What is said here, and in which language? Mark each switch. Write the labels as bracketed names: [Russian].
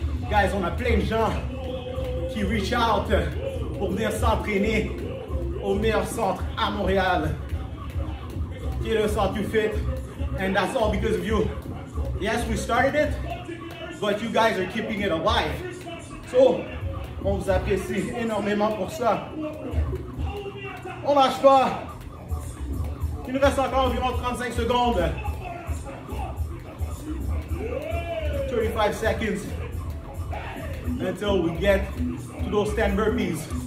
[French] Guys, on a plein de gens qui reach out pour venir s'entraîner au meilleur centre à Montréal, qui est le Centre YouFit, [English] and that's all because of you. Yes, we started it, but you guys are keeping it alive. [French] So, on vous apprécie énormément pour ça. On lâche pas. Il nous reste encore environ 35 secondes. [English] 35 seconds until we get to those 10 burpees.